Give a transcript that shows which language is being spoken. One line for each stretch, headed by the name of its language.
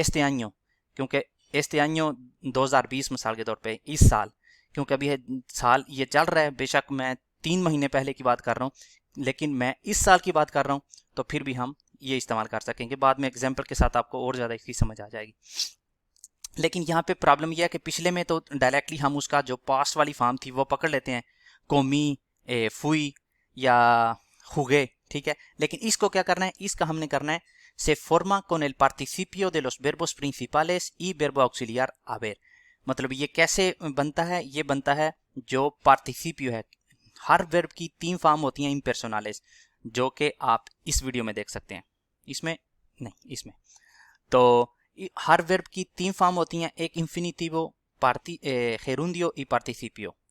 Hindi: एस्ते आño, क्योंकि एस्ते आño 2020 मिसाल के तौर पे, इस साल, क्योंकि अभी है साल ये चल रहा है, बेशक मैं 3 महीने पहले की बात कर रहा हूँ लेकिन मैं इस साल की बात कर रहा हूँ, तो फिर भी हम ये इस्तेमाल कर सकेंगे। बाद में एग्जाम्पल के साथ आपको और ज़्यादा इसकी समझ आ जाएगी। लेकिन यहाँ पे प्रॉब्लम यह है कि पिछले में तो डायरेक्टली हम उसका जो पास्ट वाली फॉर्म थी वो पकड़ लेते हैं, कोमी, फुई या हुगे, ठीक है। लेकिन इसको क्या करना है? इसका हमने करना है
Spanish: से फॉर्मा con el participio de los verbos principales y verbo auxiliar haber।
Hindi: मतलब ये कैसे बनता है? ये बनता है जो पार्टिसिपियो है, हर वर्ब की 3 फॉर्म होती हैं इम्पर्सोनालिस, जो कि आप इस वीडियो में देख सकते हैं, इसमें नहीं, इसमें। तो हर वर्ब की 3 फॉर्म होती हैं, एक इन्फिनिटिवो, गेरुंडियो y पार्टिसिपियो।